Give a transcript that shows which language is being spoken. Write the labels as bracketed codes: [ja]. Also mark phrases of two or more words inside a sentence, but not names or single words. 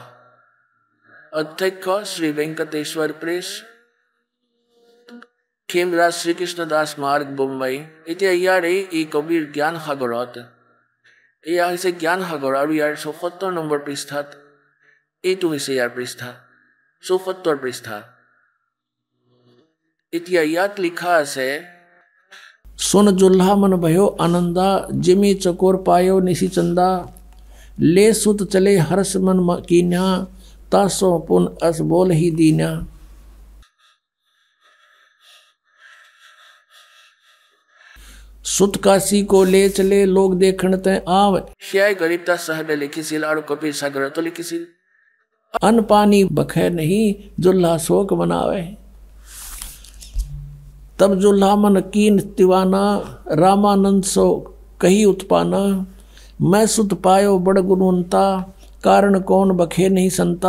[as] অধ্যক্ষ শ্ৰী ভেংকটেশ্বৰ প্ৰেছ, খেমৰাজ শ্ৰীকৃষ্ণ দাস মাৰ্গ, মুম্বাই। এতিয়া ইয়াৰ এই কবিৰ জ্ঞান সাগৰত, এয়া হৈছে জ্ঞান সাগৰ, আৰু ইয়াৰ ৭৪ নম্বৰ পৃষ্ঠাত, এইটো হৈছে ইয়াৰ পৃষ্ঠা ৭৪ পৃষ্ঠা। এতিয়া ইয়াত লিখা আছে, [hi] सुन जुल्हा मन भयो आनंदा, जिमी चकोर पायो निशी चंदा, ले सुत चले हर्ष मन कीन्या, तासो पुन अस बोल ही दीन्या। सुत काशी को ले चले लोग देखण ते आवे। [as] সেয়াই গৰীবদাস চাহেবে লিখিছিল আৰু কবিৰ সাগৰতো লিখিছিল। [hi] अन्न पानी बखे नहीं, जुल्हा शोक मनावे। तब जुल्हा मन कीन तिवाना, रामानंद सो कही उत्पाना, मैं सुत पायो बड़ गुणवंता, कारण कौन बखे नहीं संता।